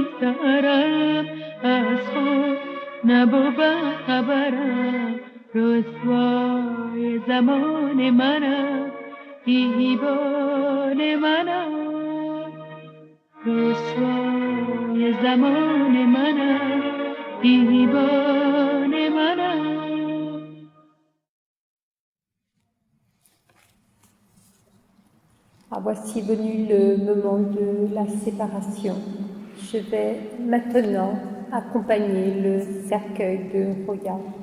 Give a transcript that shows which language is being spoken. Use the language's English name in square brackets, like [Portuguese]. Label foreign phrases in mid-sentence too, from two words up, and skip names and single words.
[Persian] سهرم، از خود نبود خبرم، رسوای زمان منم، دیوانه منم، رسوای زمان منم، دیوانه منم. [French] Ah, voici venu le moment de la séparation. Je vais maintenant accompagner le cercueil de Roya.